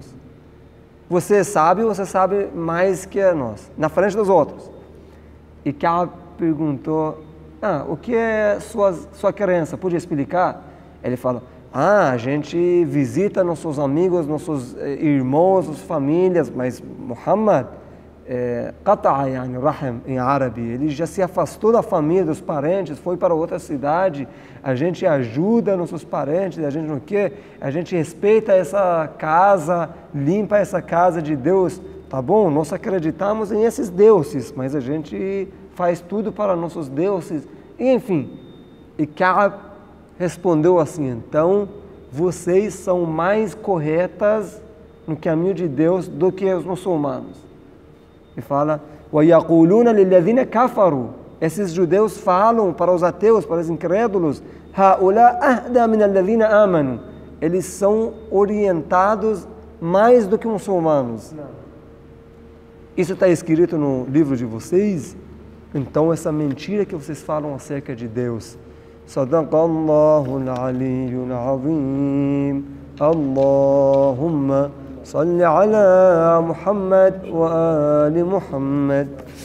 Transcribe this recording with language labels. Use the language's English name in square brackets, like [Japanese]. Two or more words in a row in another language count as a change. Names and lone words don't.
[Portuguese] Você é sábio, você sabe mais que nós, na frente dos outros. E Ka'b perguntou, o que é sua crença? Podia explicar? Ele falou, a gente visita nossos amigos, nossos irmãos, nossas famílias, mas Muhammad, [Arabic] قطع يعني رحم [Portuguese] em árabe, ele já se afastou da família, dos parentes, foi para outra cidade, a gente ajuda nossos parentes, a gente não quer, a gente respeita essa casa, limpa essa casa de Deus tá bom, nós acreditamos em esses deuses, mas a gente faz tudo para nossos deuses, e enfim. E Ka'b respondeu assim, então vocês são mais corretas no caminho de Deus do que os muçulmanos. E fala, [Arabic] وَيَقُولُونَ لِلَّذِينَ كَفَرُوا, [Portuguese] esses judeus falam para os ateus, para os incrédulos, [Arabic] هَؤُلَاء أَهْدَى مِنَ الَّذِينَ آمَنُوا, [Portuguese] eles são orientados mais do que muçulmanos. Isso está escrito no livro de vocês? Então essa mentira que vocês falam acerca de Deus. [Arabic] صدق الله العلي العظيم. اللهم صل على محمد وآل محمد.